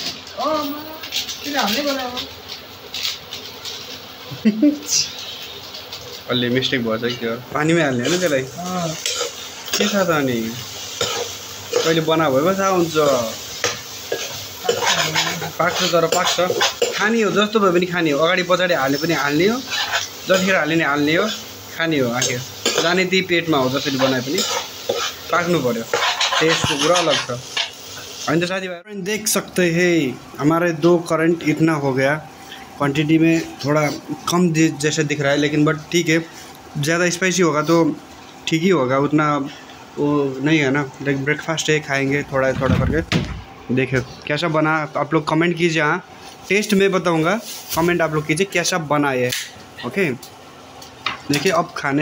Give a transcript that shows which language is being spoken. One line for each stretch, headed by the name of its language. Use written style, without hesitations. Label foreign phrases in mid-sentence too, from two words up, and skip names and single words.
Nepali: अलि मिस्टेक भएछ कि त्यो पानीमै हाल्ने हैन त्यसलाई के छ त अनि कहिले बना भएपछि थाहा हुन्छ पाक्छ तर पाक्छ खाने हो जस्तो भए पनि खाने हो अगाडि पछाडि हाले पनि हाल्ने हो जतिखेर हाले नि हाल्ने हो खाने हो आखिर जाने त्यही पेटमा हो जसरी बनाए पनि पाक्नु पर्यो टेस्टको कुरा अलग छ हैन त साथीभाइ
Hindi: देख सकते हैं हमारे 2 करंट इतना हो गया क्वांटिटी में थोड़ा कम जैसे दिख रहा है लेकिन बट ठीक है ज़्यादा स्पाइसी होगा तो ठीक ही होगा उतना वो नहीं है ना
English: like breakfast
Hindi: है खाएंगे थोड़ा थोड़ा करके देखिए कैसा बना आप लोग कमेंट कीजिए हाँ टेस्ट मैं बताऊंगा कमेंट आप लोग कीजिए कैसा बना है ओके देखिए अब खाने